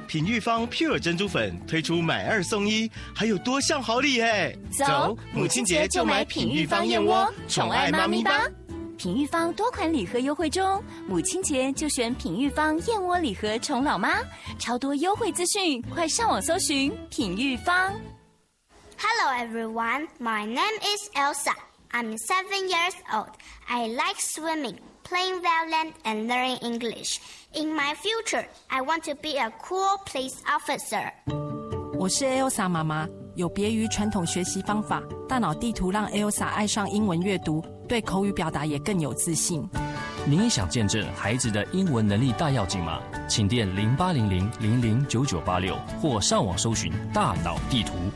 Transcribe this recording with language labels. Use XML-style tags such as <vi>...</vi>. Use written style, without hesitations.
<zh>品玉坊 Pure 珍珠粉推出买二送一，还有多项好礼耶！走，母亲节就买品玉坊燕窝，宠爱妈咪吧！品玉坊多款礼盒优惠中，母亲节就选品玉坊燕窝礼盒宠老妈，超多优惠资讯，快上网搜寻品玉坊。</zh> <en>Hello everyone, my name is Elsa. I'm 7 years old. I like swimming, playing violin, and learning English. In my future, I want to be a cool police officer.</en> <zh>我是 Elsa 妈妈，有别于传统学习方法，大脑地图让 Elsa 爱上英文阅读，对口语表达也更有自信。你也想见证孩子的英文能力大跃进吗？请电0800-00-9986或上网搜寻大脑地图。</zh>